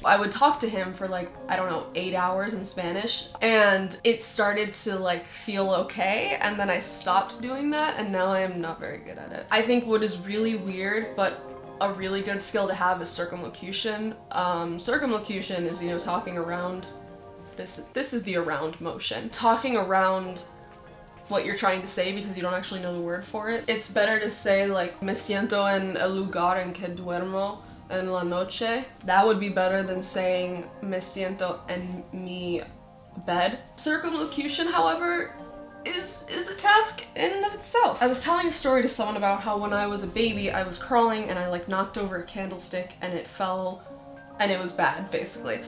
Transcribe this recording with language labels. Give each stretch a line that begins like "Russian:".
English: I would talk to him for like, I don't know, 8 hours in Spanish, and it started to like feel okay, and then I stopped doing that, and now I am not very good at it. I think what is really weird, but a really good skill to have is circumlocution. Circumlocution is, you know, talking around, this is the around motion. Talking around what you're trying to say because you don't actually know the word for it. It's better to say like,
Spanish: me siento en el lugar en que duermo en la noche.
English: That would be better than saying,
Spanish: me siento en mi
English: bed. Circumlocution, however, is a task in and of itself. I was telling a story to someone about how when I was a baby, I was crawling and I like knocked over a candlestick and it fell and it was bad, basically.